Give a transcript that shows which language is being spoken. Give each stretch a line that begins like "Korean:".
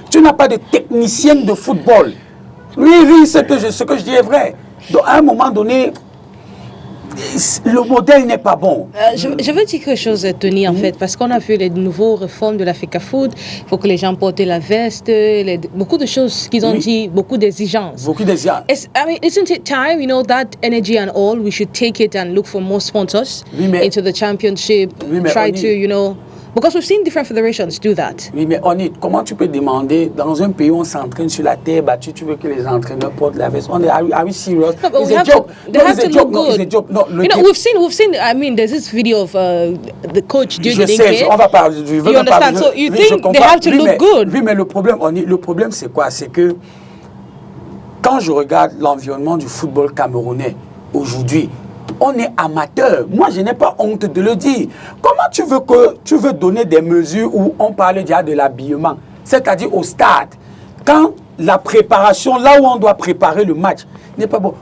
French: Tu n'as pas de technicien de football. Oui, ce que je dis est vrai. Donc, à un moment donné, le modèle n'est pas bon. Je veux dire quelque chose, Tony, en fait, parce qu'on a vu les nouveaux réformes de la FECAFOOT. Il faut que les gens portent la veste, beaucoup de choses qu'ils ont dit, beaucoup d'exigences. Beaucoup d'exigences.
English: I mean, isn't it time, that energy and all, we should take it and look for more sponsors into the championship, try to, because we've seen different federations do that.
French: Oui, mais comment tu peux demander, dans un pays où on s'entraîne sur la terre battue, tu veux que les entraîneurs portent la veste?
English: Are we serious? No, but they have to look good. We've seen, I mean, there's this video of the coach doing the
French: sais, on va parler.
English: You understand? So you think they have to look good?
French: Oui, mais le problème c'est quoi? C'est que quand je regarde l'environnement du football camerounais aujourd'hui, on est amateur. Moi, je n'ai pas honte de le dire. Comment tu veux donner des mesures où on parle déjà de l'habillement, c'est-à-dire au stade, quand la préparation, là où on doit préparer le match, n'est pas bon.